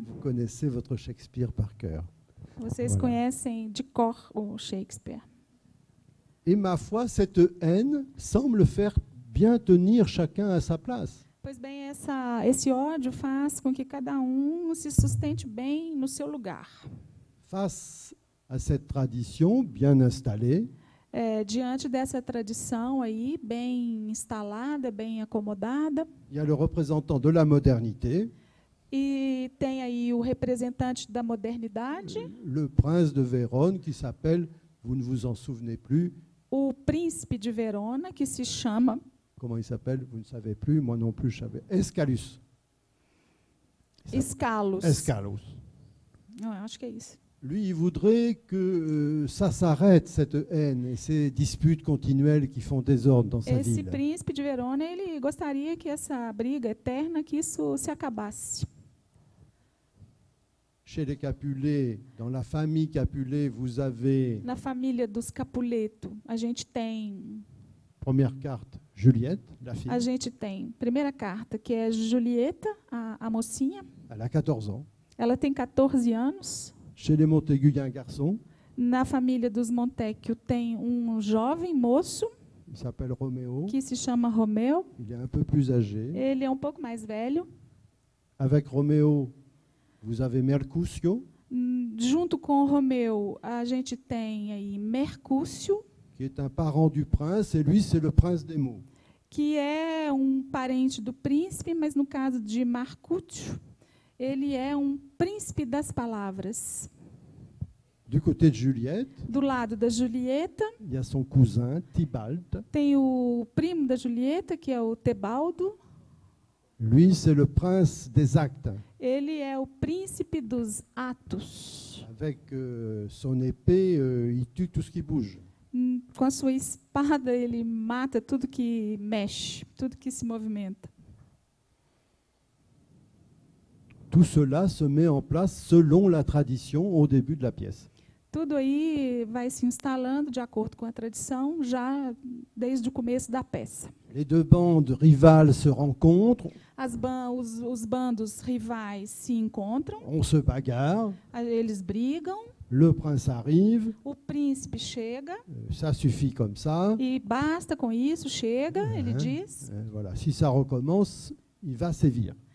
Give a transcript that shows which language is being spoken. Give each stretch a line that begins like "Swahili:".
French: Vous connaissez votre Shakespeare par cœur.
Portuguese: Vocês
French: Voilà.
Portuguese: conhecem de cor o Shakespeare.
French: Et ma foi, cette haine semble faire bien tenir chacun à sa place.
Portuguese: Pois bem, esse ódio faz com que cada um se sustente bem no seu lugar.
French: Face à cette tradition bien installée,
Portuguese: Diante dessa tradição aí, bem instalada, bem acomodada,
French: il y a le représentant de la modernité,
Portuguese: e tem aí o representante da modernidade,
French: le prince de Vérone, qui s'appelle, vous ne vous en souvenez plus,
Portuguese: o príncipe de Verona, que se chama
French: comment il s'appelle, vous ne savez plus, moi non plus je savais, Escalus.
Portuguese: Escalos.
French: Escalus.
Portuguese: Não, acho que é isso.
French: Lui, il voudrait que ça s'arrête, cette haine et ces disputes continuelles qui font désordre dans sa
Portuguese: Esse
French: ville.
Portuguese: príncipe de Verona, ele gostaria que essa briga eterna, que isso se acabasse.
French: Chez les Capulet, dans la famille Capulet, vous avez,
Portuguese: Na família dos Capuleto, a gente tem
French: première carte, Juliette, la fille,
Portuguese: primeira carta, que é Julieta, a mocinha.
French: elle a 14 ans.
Portuguese: Ela tem 14 anos.
French: Chez les Montaigu, il y a un garçon,
Portuguese: Na família dos Montecchio tem um jovem moço
French: il s'appelle Roméo,
Portuguese: que se chama Romeu.
French: il est un peu plus âgé.
Portuguese: Ele é um pouco mais velho.
French: Avec Roméo, vous avez Mercutio,
Portuguese: Junto com o Romeu, a gente tem aí Mercúcio,
French: qui est un parent du prince, et lui, c'est le prince des mots.
Portuguese: que é um parente do príncipe, mas no caso de Marcúcio, ele é um príncipe das palavras.
French: Du côté de Juliette,
Portuguese: Do lado da Julieta,
French: il y a son cousin, Tybalt.
Portuguese: tem o primo da Julieta, que é o Tebaldo.
French: Lui, c'est le prince des actes.
Portuguese: Ele é o príncipe dos atos.
French: Avec son épée, il tue tout ce qui bouge.
Portuguese: Com a sua espada, ele mata tudo que mexe, tudo que se movimenta.
French: Tout cela se met en place selon la tradition au début de la pièce.
Portuguese: Tudo aí vai se instalando de acordo com a tradição, já desde o começo da peça.
French: Les deux bandes rivales se rencontrent,
Portuguese: Os bandos rivais se encontram,
French: on se bagarre,
Portuguese: eles brigam,
French: le prince arrive,
Portuguese: o príncipe chega,
French: ça suffit comme ça.
Portuguese: e basta com isso, chega, ele diz.
French: Voilà. Si ça recommence, il va sévir.